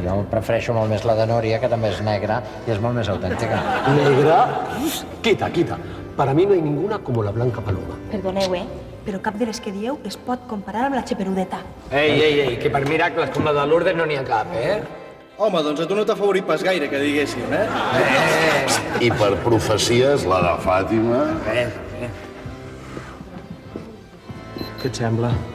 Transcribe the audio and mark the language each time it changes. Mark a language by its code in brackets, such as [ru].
[ca] Jo prefereixo molt més la de Núria, que també és negra i és molt més autèntica. [es] ¿Negra? Quita, quita. Para mí no hay ninguna como la Blanca Paloma. [ca] Perdoneu, però cap de les que dieu es pot comparar amb la xeperudeta. Ei, que per miracles com la de Lourdes no n'hi ha cap, Home, doncs a tu no t'ha favorit pas gaire, que diguéssim, I per profecies, la de Fàtima... Què et sembla?